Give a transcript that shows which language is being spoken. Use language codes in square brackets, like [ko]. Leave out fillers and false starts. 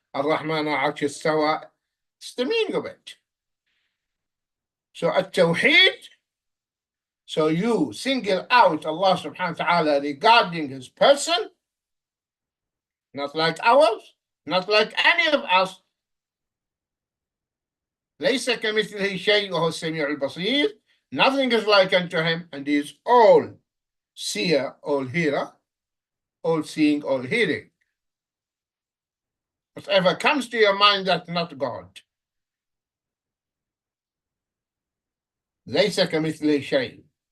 [ar] Ar-Rahman al-Arsh istawa. [en] It's the meaning of it. So At-Tauhid So you single out Allah subhanahu wa ta'ala regarding his person, not like ours, not like any of us. [ar] ليس كمثله شيء وهو السميع البصير. [en] Nothing is like unto him, and he is all seer, all hearer, all seeing, all hearing. Whatever comes to your mind, that's not God. [ar] ليس كمثله شيء.